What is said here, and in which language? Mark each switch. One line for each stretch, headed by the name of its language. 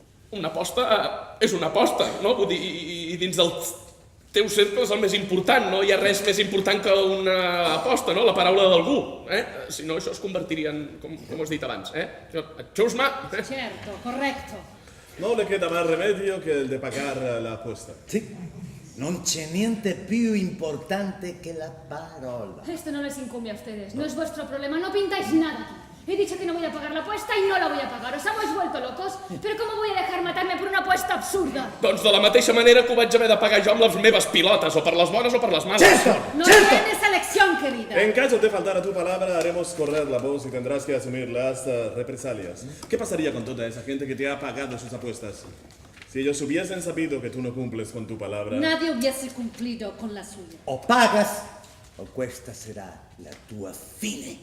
Catalan: Una aposta és una aposta, no? Vull dir, i dins dels teus cercles el més important, no hi ha res més important que una aposta, no? La paraula d'algú, Si no, això es convertiria en, com has dit abans, Chusma.
Spanish: Certo, correcto. No le queda más remedio que el de pagar la apuesta.
Italian: Sì, non c'è niente più importante che la parola.
Spanish: Esto no les incumbe a ustedes, no es vuestro problema, no pintáis nada aquí. He dicho que no voy a pagar la apuesta y no la voy a pagar. Os hemos vuelto locos. Pero ¿cómo voy a dejar matarme por una apuesta absurda?
Catalan: Doncs de la mateixa manera que ho vaig haver de pagar jo amb les meves pilotes, o per les bones o per les males.
Spanish: No tienes elección, querida. En caso de faltar a tu palabra, haremos correr la voz y tendrás que asumir las represalias. ¿Qué pasaría con toda esa gente que te ha pagado sus apuestas? Si ellos hubiesen sabido que tú no cumples con tu palabra... Nadie hubiese cumplido con la suya. O pagas o
Italian: questa será la tua fine.